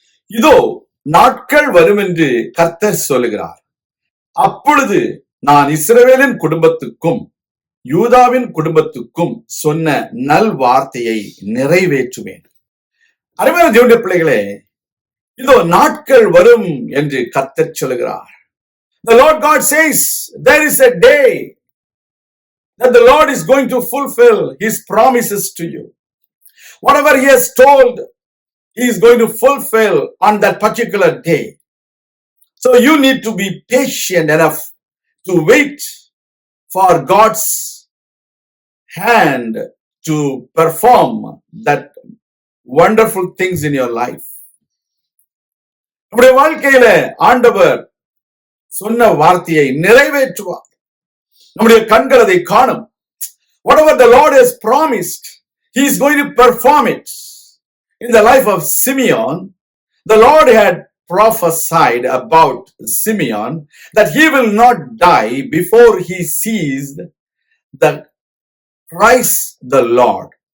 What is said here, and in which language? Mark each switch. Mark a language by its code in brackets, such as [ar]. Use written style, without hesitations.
[ta] இதோ நாட்கள் வரும் என்று கர்த்தர் சொல்லுகிறார். அப்பொழுது நான் இஸ்ரவேலின் குடும்பத்துக்கும் யூதாவின் குடும்பத்துக்கும் சொன்ன நல் வார்த்தையை நிறைவேற்றுவேன். அருமையான தேவனுடைய பிள்ளைகளே, இதோ நாட்கள் வரும் என்று கர்த்தர் சொல்லுகிறார். [en] The Lord God says there is a day that the Lord is going to fulfill his promises to you. Whatever he has told, he is going to fulfill on that particular day. So you need to be patient enough to wait for God's hand to perform that wonderful things in your life. [ta] நம்முடைய வாழ்க்கையில ஆண்டவர் சொன்ன வார்த்தையை நிறைவேற்றுவார். நம்முடைய கண்கள் அதை காணும். [en] Whatever the Lord has promised, he is going to perform it. In the life of Simeon, the Lord had prophesied about Simeon that he will not die before he sees the Christ the Lord.